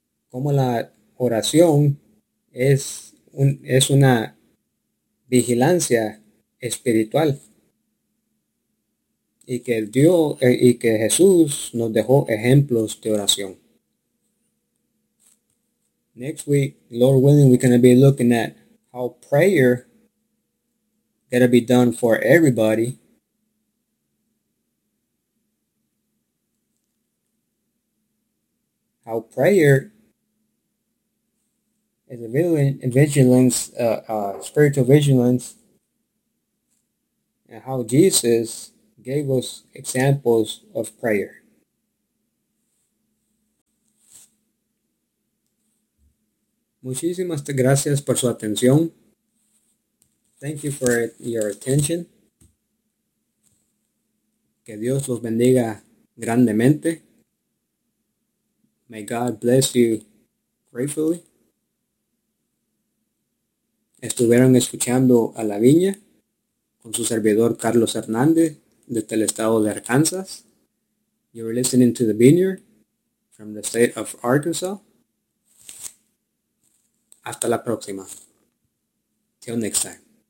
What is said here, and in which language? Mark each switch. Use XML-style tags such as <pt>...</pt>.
<es>Cómo la oración es una vigilancia espiritual. Y que Dios y que Jesús nos dejó ejemplos de oración.</es> <en>Next week, Lord willing, we're going to be looking at how prayer got to be done for everybody. How prayer is a vigilance, spiritual vigilance, and how Jesus gave us examples of prayer.</en> <es>Muchísimas gracias por su atención.</es> <en>Thank you for your attention.</en> <es>Que Dios los bendiga grandemente.</es> <en>May God bless you gratefully.</en> <es>Estuvieron escuchando a La Viña con su servidor Carlos Hernández desde el estado de Arkansas.</es> <en>You were listening to The Vineyard from the state of Arkansas.</en> <es>Hasta la próxima.</es> <en>Till next time.</en>